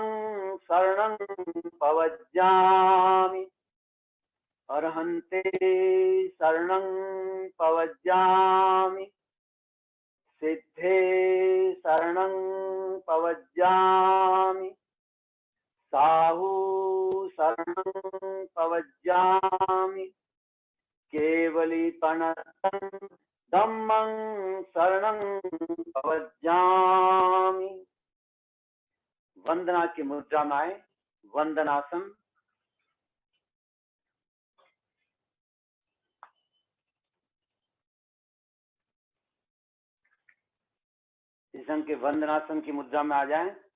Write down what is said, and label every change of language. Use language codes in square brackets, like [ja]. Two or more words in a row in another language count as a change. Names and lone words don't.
[pra] शरणं पवज्जामि, अर्हन्ते शरणं पवज्जामि, सिद्धे शरणं पवज्जामि, साहु शरणं पवज्जामि, केवलीपणतं धम्मं शरणं पवज्जामि। [hi] वंदना की मुद्रा में आए, वंदनासन। इस ढंग के वंदनासन की मुद्रा में आ जाएं।